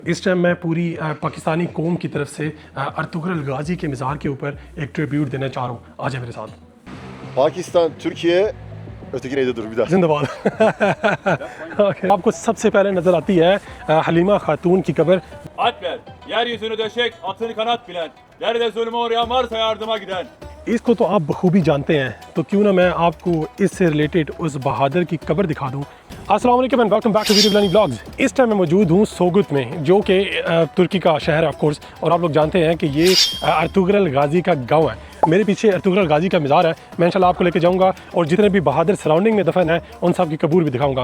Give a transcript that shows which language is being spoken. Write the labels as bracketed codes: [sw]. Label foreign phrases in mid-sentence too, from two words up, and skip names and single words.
[hi] इस टाइम मैं पूरी पाकिस्तानी कौम की तरफ से अर्तुगरुल गाजी के मज़ार के ऊपर एक ट्रिब्यूट देना चाह रहा हूँ। आ जाए मेरे साथ। [tr] Pakistan, Türkiye, öteki neydi dur bir daha. [hi] जिंदाबाद। Okay. आपको सबसे पहले नज़र आती है हलीमा खातून की कब्र। [tr] Alp ver, yeryüzünü döşek, atını kanat bilen, yerde zulme uğrayan varsa yardıma giden. [hi] इसको तो आप बखूबी जानते हैं, तो क्यों ना मैं आपको इससे रिलेटेड उस बहादुर की कब्र दिखा दूं। [ar] السلام عليكم [en] and welcome back to Video Planning Vlogs. [hi] इस टाइम मैं मौजूद हूँ सोगुत में, जो कि तुर्की का शहर है [en] of course, [hi] और आप लोग जानते हैं कि ये अर्तुगरुल गाजी का गांव है। मेरे पीछे अर्तुगरुल गाजी का मज़ार है। मैं इंशाल्लाह आपको लेके जाऊँगा और जितने भी बहादुर सराउंडिंग में दफन है उन सब की कब्र भी दिखाऊँगा।